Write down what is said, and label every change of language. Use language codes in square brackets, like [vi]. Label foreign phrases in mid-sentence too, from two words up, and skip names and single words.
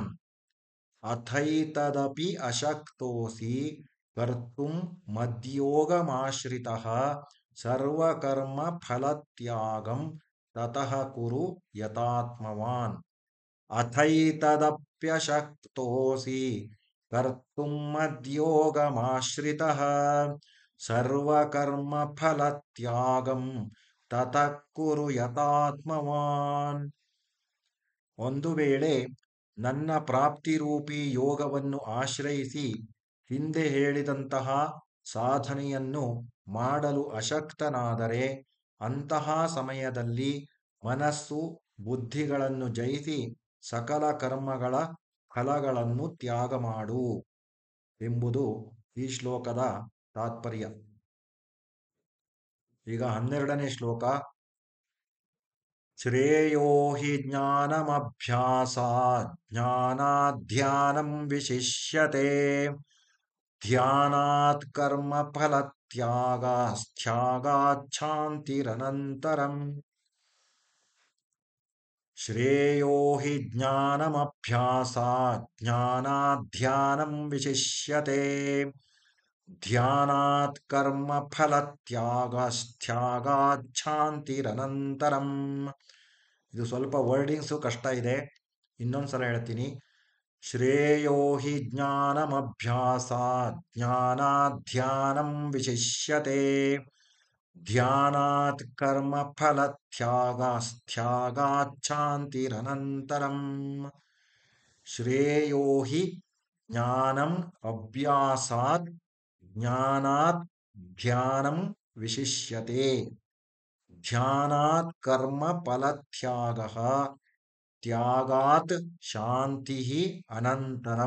[sa] ಅಥೈತದಪಿ ಅಶಕ್ತೋऽಸಿ ಕರ್ತುಂ ಮದ್ಯೋಗಮಾಶ್ರಿತಃ ಸರ್ವಕರ್ಮಫಲತ್ಯಾಗಂ ತತಃ ಕುರು ಯತಾತ್ಮವಾನ್. ಅಥೈತದಪ್ಯಶಕ್ತೋऽಸಿ ಕರ್ತುಂ ಮದ್ಯೋಗಮಾಶ್ರಿತಃ ಸರ್ವಕರ್ಮಫಲತ್ಯಾಗಂ ತತಃ ಕುರು ಯತಾತ್ಮವಾನ್. [kn] ಒಂದು ವೇಳೆ ನನ್ನ ಪ್ರಾಪ್ತಿರೂಪಿ ಯೋಗವನ್ನು ಆಶ್ರಯಿಸಿ ಹಿಂದೆ ಹೇಳಿದಂತಹ ಸಾಧನೆಯನ್ನು ಮಾಡಲು ಅಶಕ್ತನಾದರೆ ಅಂತಹ ಸಮಯದಲ್ಲಿ ಮನಸ್ಸು ಬುದ್ಧಿಗಳನ್ನು ಜಯಿಸಿ ಸಕಲ ಕರ್ಮಗಳ ಫಲಗಳನ್ನು ತ್ಯಾಗ ಮಾಡು ಎಂಬುದು ಈ ಶ್ಲೋಕದ ತಾತ್ಪರ್ಯ. ಈಗ 12ನೇ ಶ್ಲೋಕ. [sa] ಶ್ರೇಯೋ ಹಿ ಜ್ಞಾನಮಭ್ಯಾಸಾತ್ ಜ್ಞಾನಾತ್ ಧ್ಯಾನಂ ವಿಶಿಷ್ಯತೆ ಧ್ಯಾನಾತ್ ಕರ್ಮಫಲತ್ಯಾಗಾತ್ ಶಾಂತಿರನಂತರಂ. ಶ್ರೇಯೋ ಹಿ ಜ್ಞಾನಮಭ್ಯಾಸಾತ್ ಜ್ಞಾನಾತ್ ಧ್ಯಾನಂ ವಿಶಿಷ್ಯತೆ ಧ್ಯಾನಾತ್ ಕರ್ಮಫಲತ್ಯಾಗಾತ್ ಶಾಂತಿರನಂತರಂ. [kn] ಇದು ಸ್ವಲ್ಪ ವರ್ಡಿಂಗ್ಸು ಕಷ್ಟ ಇದೆ, ಇನ್ನೊಂದ್ಸಲ ಹೇಳ್ತೀನಿ. [sa] ಶ್ರೇಯೋ ಹಿ ಜ್ಞಾನಮಭ್ಯಾಸಾತ್ ಜ್ಞಾನಾತ್ ಧ್ಯಾನಂ ವಿಶಿಷ್ಯತೆ ಧ್ಯಾನಾತ್ ಕರ್ಮಫಲತ್ಯಾಗಾತ್ ಶಾಂತಿರನಂತರಂ. ಶ್ರೇಯೋ ಹಿ ಜ್ಞಾನಂ ಅಭ್ಯಾಸಾತ್ ಜ್ಞಾನಾತ್ ಧ್ಯಾನಂ ವಿಶಿಷ್ಯತೆ ಧ್ಯಾನಾತ್ ಕರ್ಮಫಲತ್ಯಾಗಃ ತ್ಯಾಗಾತ್ ಶಾಂತಿಃ ಅನಂತರಂ.